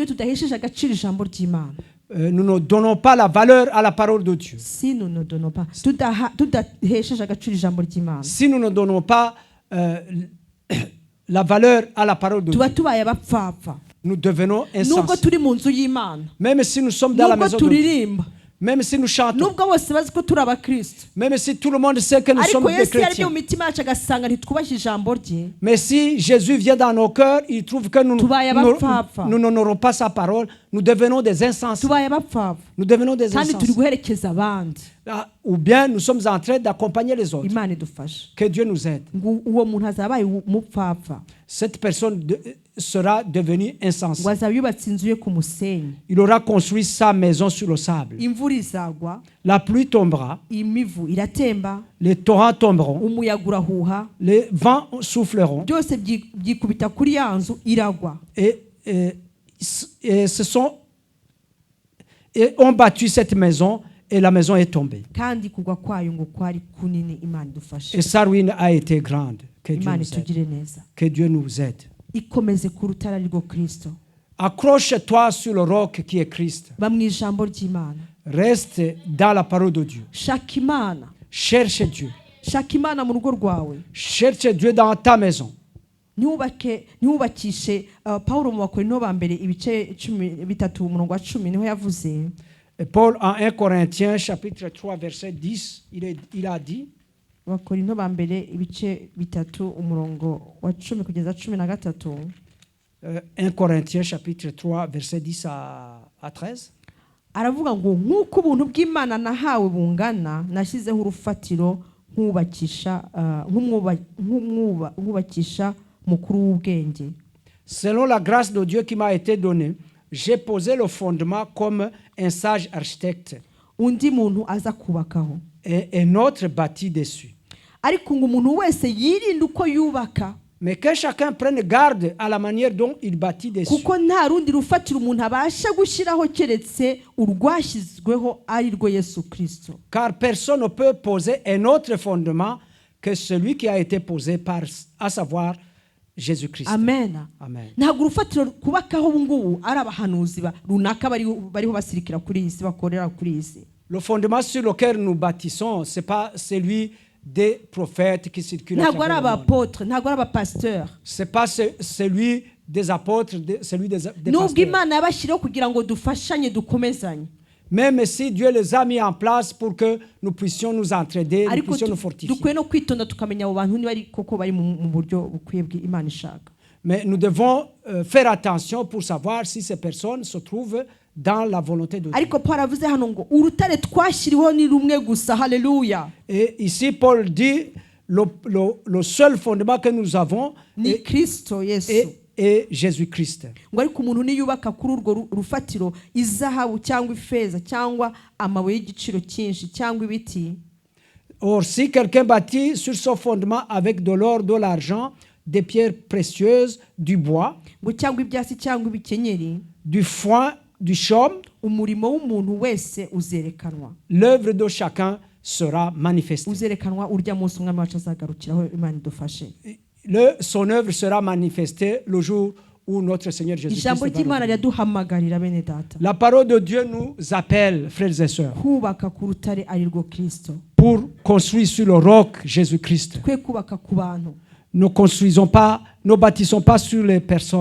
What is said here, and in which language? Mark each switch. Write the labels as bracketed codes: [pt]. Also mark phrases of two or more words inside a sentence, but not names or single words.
[fr] Nous ne donnons pas la valeur à la parole de Dieu. Si nous ne donnons pas la valeur à la parole de Dieu, nous devenons insensés. Même si nous sommes dans la maison de Dieu, Même si nous chantons, [rw] nubwo bose bazi ko turi abakristo, [fr] même si tout le monde sait que nous sommes [rw] ariko [fr] des [rw] Yesu yaremye [fr] chrétiens, [rw] mu mitima yacu agasanga ntitwubashye ijambo rye, [fr] mais si Jésus vient dans nos cœurs, il trouve que nous n'honorons pas sa parole, nous devenons des insensés. [rw] tubaye abapfapfa [fr] Nous devenons des [rw] kandi turi [fr] insensés. [rw] guherekeza abandi. [fr] Ou bien nous sommes en train d'accompagner les autres. [rw] Imana idufashe. [fr] Que Dieu nous aide. [rw] Ngo uwo muntu azabaye umupfapfa, [fr] Cette personne sera devenue insensée. [rw] ngo azaba yubatse inzu ye ku musenyi, [fr] Il aura construit sa maison sur le sable. [rw] imvura izagwa, [fr] La pluie tombera, [rw] imivu iratemba, [fr] les torrents tomberont, [rw] umuyaga urahuha, [fr] les vents souffleront [rw] byose byikubita kuri ya nzu iragwa. [fr] et ont battu cette maison et la maison est tombée. [rw] Kandi kugwa kwayo ngo kwari kunini. Imana idufashe. [fr] Et sa ruine a été grande. Que Dieu [rw] Imana [fr] nous aide. [rw] itugire neza. [fr] Que Dieu nous aide. [rw] Ikomeze ku rutare arirwo Kristo. [fr] Accroche-toi sur le roc qui est Christ. [rw] Ba mu ijambo ry'Imana. [fr] Reste dans la parole de Dieu. [rw] Shaka Imana. [fr] Cherche Dieu. [rw] Shaka Imana mu rugo rwawe. [fr] Cherche Dieu dans ta maison. [rw] Ntubakishe Paulo mu Bakorinto ba mbere ibice 13 umurongo wa 10 niho yavuze. [fr] Et Paul en 1 Corinthiens chapitre 3 verset 10, il a dit, [rw] Bakorinto ba mbere ibice 3 umurongo wa 10 kugeza 13. [fr] 1 Corinthiens chapitre 3 verset 10 à 13. [rw] Aravuga ngo nk'uko ubuntu bw'Imana nahawe bungana, nashyizeho urufatiro nk'ubakisha mukuru w'ubwenge. [fr] Selon la grâce de Dieu qui m'a été donnée, j'ai posé le fondement comme un sage architecte. [rw] Undi muntu aza kubakaho. [fr] Et un autre bâtit dessus. [rw] Ariko ngo umuntu wese yirinde uko yubaka. [fr] Mais que chacun prenne garde à la manière dont il bâtit dessus. [rw] Kuko nta rundi rufatiro umuntu abasha gushyiraho keretse urwashyizweho ari rwo Yesu Kristo. [fr] Car personne ne peut poser un autre fondement que celui qui a été posé à savoir Jésus-Christ. [rw] Amen. [fr] Amen. [rw] Ntabwo urufatiro kubakaho ubungubu ari abahanuzi runaka bariho basirikira kuri iyi si, bakorera kuri iyi si. [fr] Le fondement sur lequel nous bâtissons, c'est pas celui des prophètes qui circulent à travers le monde. Apôtres, [rw] ntabwo ari abapasiteurs. [fr] C'est pas celui des apôtres, celui des [rw] Nubwo [fr] pasteurs. [rw] Imana yabashyiriyeho kugira ngo dufashanye dukomezanye. [fr] Même si Dieu les a mis en place pour que nous puissions nous entraider, nous [rw] Ariko [fr] puissions nous fortifier. [rw] dukwiye no kwitonda tukamenya abo bantu niba koko bari mu buryo bukwiye bw'Imana ishaka. [fr] Mais nous devons faire attention pour savoir si ces personnes se trouvent dans la volonté de Dieu. [rw] Ariko Paul avuze hano ngo urutare twashyiriweho ni rumwe gusa. Haleluya. [fr] Et ici Paul dit le seul fondement que nous avons [rw] ni Kristo Yesu. [fr] Et Jésus-Christ. [rw] Ngo ariko umuntu niyubaka kuri urwo rufatiro izahabu cyangwa ifeza cyangwa amabuye y'igiciro cyinshi cyangwa ibiti. [fr] Or si quelqu'un bâtit sur son fondement avec de l'or, de l'argent, des pierres précieuses, du bois, [rw] ngo cyangwa ibyasi cyangwa ibikenyeri, [fr] du foin, du chaume, [rw] umurimo w'umuntu wese uzerekanwa. [fr] L'œuvre de chacun sera manifestée. [rw] Uzerekanwa urya munsi umwami wacu azagarukiraho. Imana idufashe. [fr] Son œuvre sera manifestée le jour où notre Seigneur Jésus-Christ va revenir. La parole de Dieu nous appelle, frères et sœurs, pour construire sur le roc Jésus-Christ. Ne bâtissons pas sur les personnes.